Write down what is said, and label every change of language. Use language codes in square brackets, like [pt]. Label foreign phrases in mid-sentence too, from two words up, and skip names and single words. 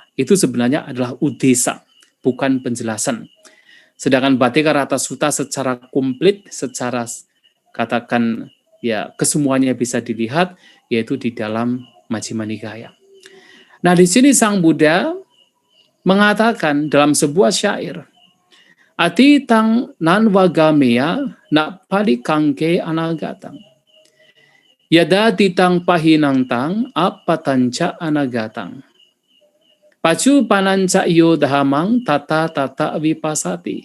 [id] Itu sebenarnya adalah udesa, bukan penjelasan. Sedangkan Baddeka Rata Sutta secara komplit, secara katakan ya kesemuanya bisa dilihat, yaitu di dalam Majjhima Nikaya. Nah, di sini Sang Buddha mengatakan dalam sebuah syair, [pi] Atitang nanwagameya nak palikangke anagatang. Yada titang pahinantang apatanca anagatang. Pacu pananca iyo dahamang tata tata vipasati.